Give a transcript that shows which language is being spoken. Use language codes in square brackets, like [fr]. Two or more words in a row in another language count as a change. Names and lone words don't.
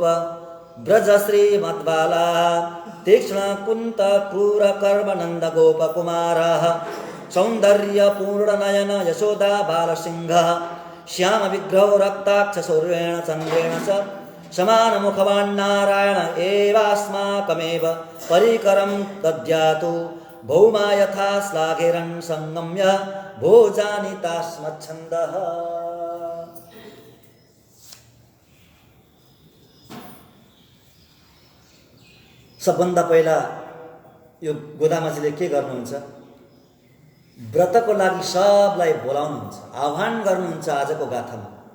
[sa] ब्रज श्रीमद्बाला तीक्ष्ण कुन्त क्रूर कर्म नंद गोप कुमारः सौंदर्य पूर्ण नयन यशोदा बालसिंह श्याम विग्रहो रक्ताक्ष सूर्येण चन्द्रेण च समान मुखवान् नारायण एवास्माकमेव परिकरं दद्यातु भौमा यथा श्लाघेरन् संगम्य भोजानितास्मच्छन्दः। [ne] सबभन्दा पहिला यो गोदामाजीले के गर्नुहुन्छ, व्रतको लागि सबलाई बोलाउनुहुन्छ, आह्वान गर्नुहुन्छ आजको गाथामा।